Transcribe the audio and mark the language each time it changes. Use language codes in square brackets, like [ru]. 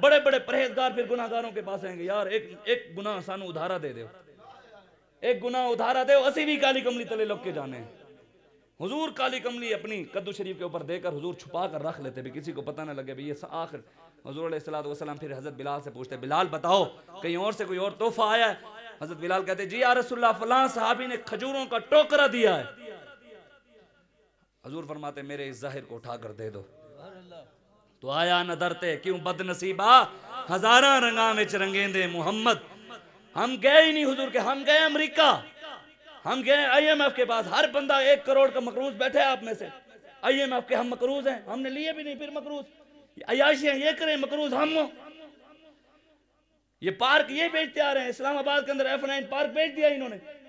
[ur] بڑے بڑے پرہیزگار پھر گناہگاروں کے پاس آئیں گے, یار [pa] ایک گناہ سانو ادھارا دے دیو, ایک گناہ ادھارا دے, اسی بھی کالی کملی تلے لگ کے جانے ہیں. [ur] حضور کالی کملی اپنی کدو شریف کے اوپر دے کر حضور چھپا کر رکھ لیتے بھی کسی کو پتہ نہ لگے بھی یہ آخر. حضور علیہ السلام پھر حضرت بلال سے پوچھتے, بلال بتاؤ کہیں اور سے کوئی اور تحفہ آیا ہے؟ حضرت بلال کہتے جی یا رسول اللہ فلاں صحابی نے کھجوروں کا ٹوکرا دیا ہے. حضور فرماتے میرے اس ظاہر کو اٹھا کر دے دو. [pa] تو آیا نہ درتے کیوں بد نصیبہ, ہزاراں رنگاں وچ رنگیندے محمد. [ur] ہم گئے ہی نہیں حضور کے, ہم گئے امریکہ, ہم گئے IMF کے پاس. ہر بندہ 1 کروڑ کا مقروض بیٹھے آپ میں سے. IMF کے ہم مقروض ہیں, ہم نے لیے بھی نہیں پھر مقروض. عیاشیاں یہ کریں مقروض ہم. یہ پارک یہ بیچتے آ رہے ہیں, اسلام آباد کے اندر F9 پارک بیچ دیا انہوں نے.